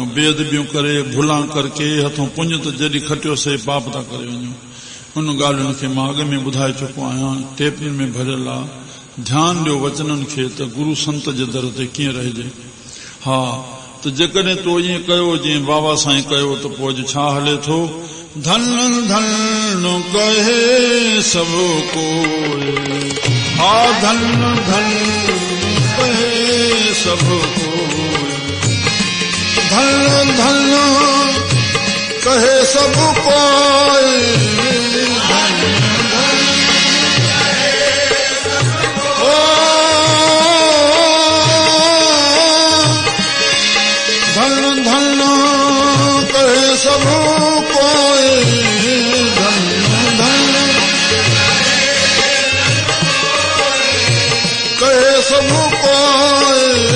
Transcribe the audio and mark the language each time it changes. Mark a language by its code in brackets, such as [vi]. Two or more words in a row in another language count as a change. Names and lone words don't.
[sd] बेअदबियूं करे, भुलां करके, हथों पुञ त जॾहिं खटियोसीं पाप था करे वञूं। उन ॻाल्हियुनि खे मां अॻ में ॿुधाए चुको आहियां, टेपनि में भरियल आहे। ध्यानु ॾियो वचननि खे त गुरू संत जे दर ते कीअं रहिजे। हा, त जेकॾहिं तो ईअं कयो जीअं बाबा साईं कयो त पोइ अॼु छा हले थो? [hi] धन धन कहे सब कोई, हा धन धन कहे सब कोई, धन धन कहे सब कोई, धन धन धन धन कहे सब कोई, धन धन कहे सब कोई।